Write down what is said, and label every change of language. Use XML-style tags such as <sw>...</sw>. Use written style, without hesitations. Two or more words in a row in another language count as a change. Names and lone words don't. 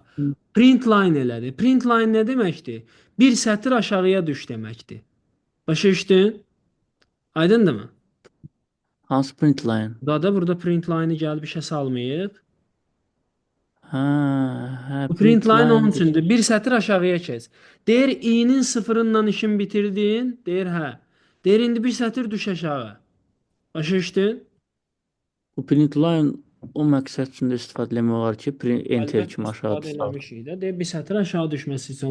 <en>Print line</en> <az>elədi.</az> <en>Print line</en> <az>nə deməkdir? Bir sətr aşağıya düş deməkdir. Başa düşdün? Aydındırmı? Hansı</az> <en>print line?</en> <az>Burada</az> <en>print line-ı</en> <az>gəlib işə salmayıb. Hə, hə, Bu print print line line onun dedi. üçündür. Bir sətir aşağıya keç. Deyir i'nin sıfırından işin bitirdin. Deyir hə. Deyir indi bir sətir düş aşağı. Başa düşdün? Bu</az> <en>print line</en> <az>o məqsəd üçün də istifadə etmək olar ki,</az> <en>print enter</en> <az>Əlbəttə kimi aşağı istifadə salsın. eləmişik də. Deyir bir sətir aşağı düşməsi üçün.</az>